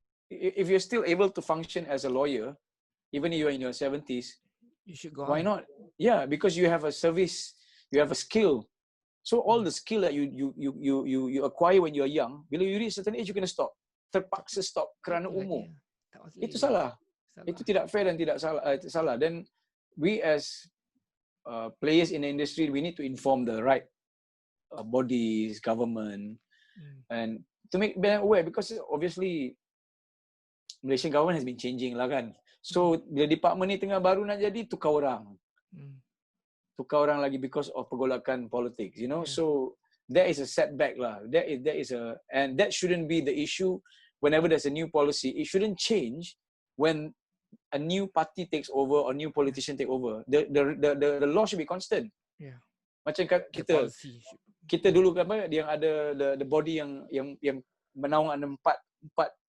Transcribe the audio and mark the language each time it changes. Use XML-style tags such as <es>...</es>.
<en>If you're still able to function as a lawyer, even if you're in your 70s, you should go why on. not? Yeah, because you have a service, you have a skill. So all the skill that you acquire when you're young, bila you reach certain age, you kena stop.</en> <ms>Terpaksa stop kerana umur. Itu salah. Itu tidak fair dan tidak salah.</ms> <en>Then we as players in the industry, we need to inform the right bodies, government, and to make them aware, because obviously Malaysian government has been changing lah kan.</en> <ms>So bila department ni tengah baru nak jadi, tukar orang lagi because of pergolakan politics,</ms> <en>So that is a setback</en> <ms>lah.</ms> <en>That is and that shouldn't be the issue. Whenever there's a new policy, it shouldn't change when a new party takes over or new politician take over. The law should be constant.</en> <ms>Macam kita dulu kan, yang ada</ms> <en>the body</en> <ms>yang menaung ada empat</ms>